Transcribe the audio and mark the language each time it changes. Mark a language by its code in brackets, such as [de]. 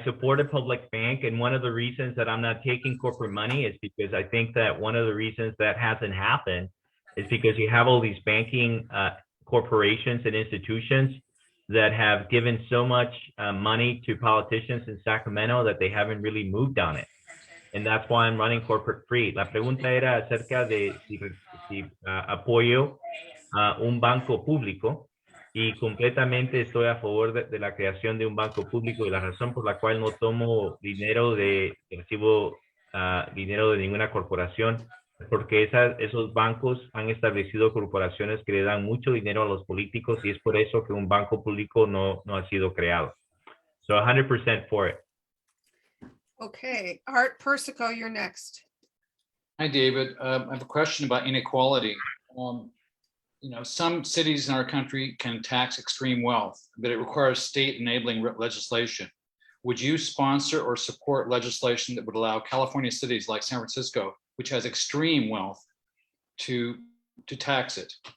[en] I support a public bank, and one of the reasons that I'm not taking corporate money is because I think that one of the reasons that hasn't happened is because you have all these banking corporations and institutions that have given so much money to politicians in Sacramento that they haven't really moved on it. And that's why I'm running corporate free. [es] La pregunta era acerca de si apoyo a un banco público, y completamente estoy a favor de la creación de un banco público, y la razón por la cual no tomo dinero recibo dinero de ninguna corporación porque esos bancos han establecido corporaciones que le dan mucho dinero a los políticos y es por eso que un banco público no ha sido creado. [en] So 100% for it. Okay, Art Persico, you're next. Hi, David. I have a question about inequality. Some cities in our country can tax extreme wealth, but it requires state enabling legislation. Would you sponsor or support legislation that would allow California cities like San Francisco, which has extreme wealth, to tax it?